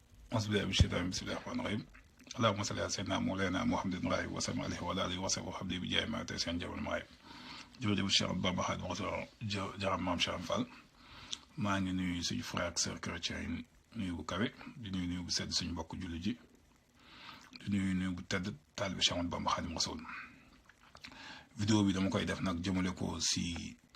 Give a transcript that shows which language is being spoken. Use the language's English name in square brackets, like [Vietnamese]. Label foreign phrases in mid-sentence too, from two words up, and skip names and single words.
[Arabic] أعوذ بالله من الشيطان بسم الله الرحمن الرحيم اللهم صل على سيدنا مولانا محمد رأي وسلم عليه وعلى آله وصحبه وحبه بجاه ما تيسان جاب المعايب [Wolof] jërëjëf Cheikh Bamba Xaadimu Rasuul jaram maam Cheikh Fall maa ngi nuyu suñu frère ak sœur chrétien yi nuyu bu kawe di nuyu bu sedd suñu mbokk julli ji di nuyu bu tedd taalibe Cheikh Bamba Xaadimu Rasuul vidéo bi dama koy def nag jëmale ko si